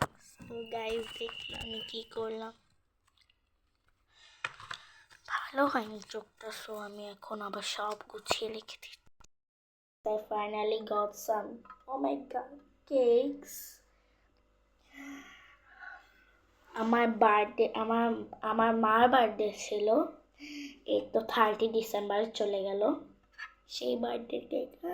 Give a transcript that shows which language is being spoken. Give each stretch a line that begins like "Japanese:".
Bangla: So guys দেখলাম আমি কি করলাম, ভালো হয়নি চোখটা। সো আমি এখন আবার সব গুছিয়ে লিখে দিচ্ছি।
English: I finally got some, oh my god, cakes.
Bangla: আমার বার্থডে, আমার মার বার্থডে ছিল, এই তো 30 ডিসেম্বর চলে গেল, সেই বার্থডে কেক।